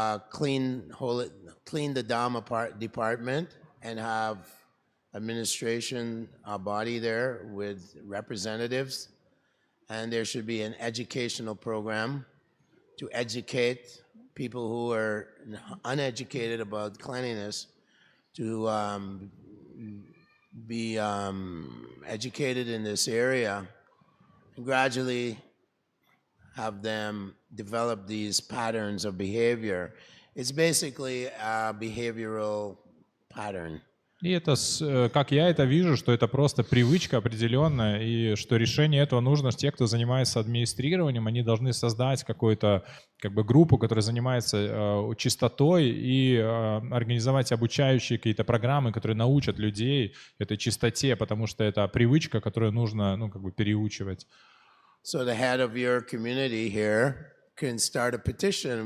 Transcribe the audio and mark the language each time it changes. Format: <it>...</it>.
<en>clean the Dhamma department, and have administration body there with representatives, and there should be an educational program to educate people who are uneducated about cleanliness to be educated in this area and gradually have them develop these patterns of behavior. It's basically a behavioral pattern.</en> <ru>И это, как я это вижу, что это просто привычка определенная, и что решение этого нужно, те, кто занимается администрированием, они должны создать какую-то группу, которая занимается чистотой, и организовать обучающие какие-то программы, которые научат людей этой чистоте, потому что это привычка, которую нужно переучивать.</ru> <en>So the head of your community here can start a petition.</en>